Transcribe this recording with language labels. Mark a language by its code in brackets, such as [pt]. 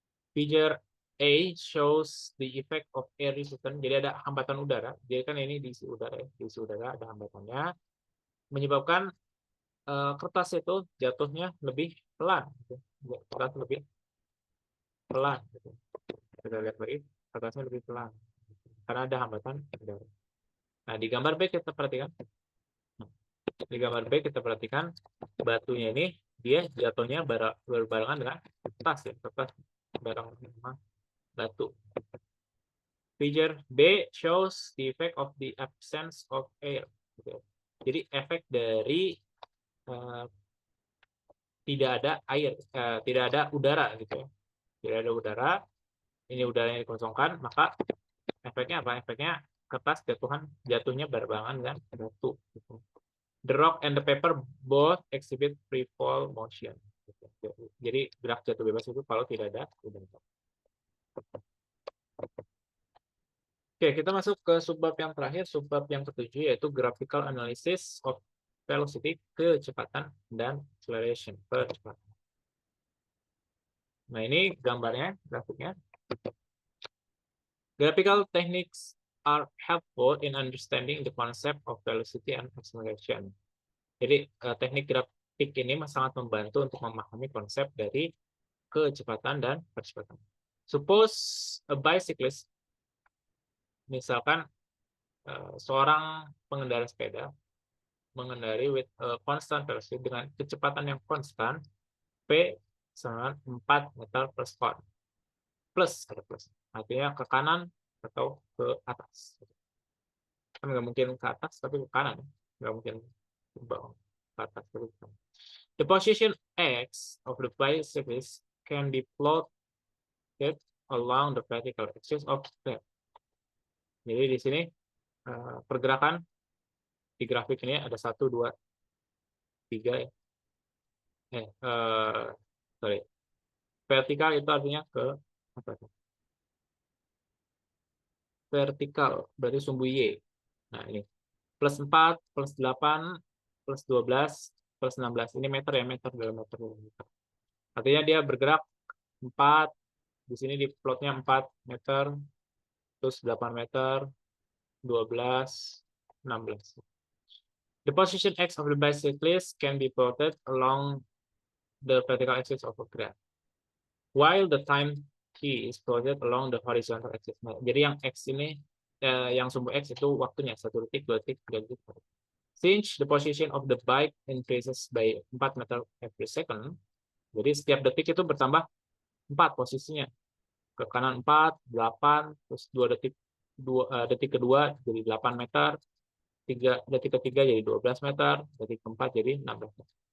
[en] Figure A shows the effect of air resistance. [id] Jadi ada hambatan udara. Jadi kan ini diisi udara ya, diisi udara ada hambatannya, menyebabkan kertas itu jatuhnya lebih pelan. Gitu. Kertas lebih pelan. Gitu. Kita lihat lagi, kertasnya lebih pelan karena ada hambatan udara. Nah, di gambar B kita perhatikan. Di gambar B kita perhatikan batunya ini dia jatuhnya berbarengan dengan kertas ya, kertas bareng sama batu. [en] Figure B shows the effect of the absence of air. [id] Jadi efek dari tidak ada air, tidak ada udara gitu ya. Tidak ada udara, ini udaranya dikosongkan, maka efeknya apa? Efeknya kertas jatuhnya berbarengan dengan batu. Gitu. [en] The rock and the paper both exhibit free fall motion. [id] Jadi gerak jatuh bebas itu kalau tidak ada udara. Oke, kita masuk ke subbab yang terakhir, subbab yang ketujuh, yaitu [en] graphical analysis of velocity, [id] kecepatan, dan acceleration, percepatan. Nah, ini gambarnya, grafiknya. [en] Graphical techniques are helpful in understanding the concept of velocity and acceleration. [id] Jadi, teknik grafik ini sangat membantu untuk memahami konsep dari kecepatan dan percepatan. [en] Suppose a bicyclist, [id] misalkan seorang pengendara sepeda mengendari [en] with constant velocity [id] dengan kecepatan yang konstan, P sama 4 meter per sekon. Plus, ada plus. Artinya ke kanan atau ke atas. Kan nggak mungkin ke atas, tapi ke kanan. Nggak mungkin ke bawah, ke atas, tapi ke kanan. [en] The position X of the bicyclist can be plotted along the vertical axis of the. [id] Jadi di sini pergerakan di grafik ini ada 1, 2, 3 ya. Sorry. Vertikal itu artinya ke apa? Vertikal berarti sumbu Y. Nah, ini plus 4, plus 8, plus 12, plus 16. Ini meter ya, meter dalam meter. Artinya dia bergerak 4, di sini di plotnya 4 meter, terus 8 meter, 12, 16. [en] The position x of the bicyclist can be plotted along the vertical axis of a graph, while the time t is plotted along the horizontal axis. [id] Nah, jadi yang x ini, yang sumbu x itu waktunya 1 detik, 2 detik, 3 detik. [en] Since the position of the bike increases by 4 meter every second, [id] jadi setiap detik itu bertambah 4 posisinya. Ke kanan 4, 8, terus 2 detik, detik kedua jadi 8 meter, detik ketiga jadi 12 meter, detik keempat jadi 16 meter.